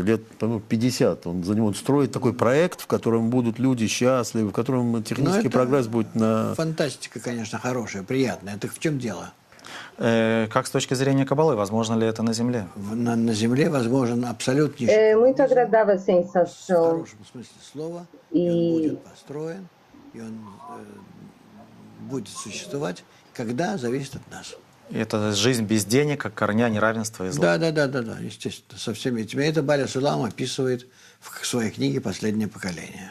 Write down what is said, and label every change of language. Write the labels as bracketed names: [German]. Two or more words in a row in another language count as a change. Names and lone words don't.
[Russian] Лет, по-моему, 50. Он строит такой проект, в котором будут люди счастливы, в котором технический это прогресс будет на... Фантастика, конечно, хорошая, приятная. Так в чем дело? Как с точки зрения Каббалы, возможно ли это на Земле? На Земле возможен абсолютнейший [Portuguese] Muito agradável a [Russian] в [Portuguese] sensação. [Russian] хорошем смысле слова, и он будет построен, и он будет существовать, когда зависит от нас. И это жизнь без денег, как корня неравенства и зла. Да, естественно, со всеми этими. Это Баля Сулам описывает в своей книге «Последнее поколение».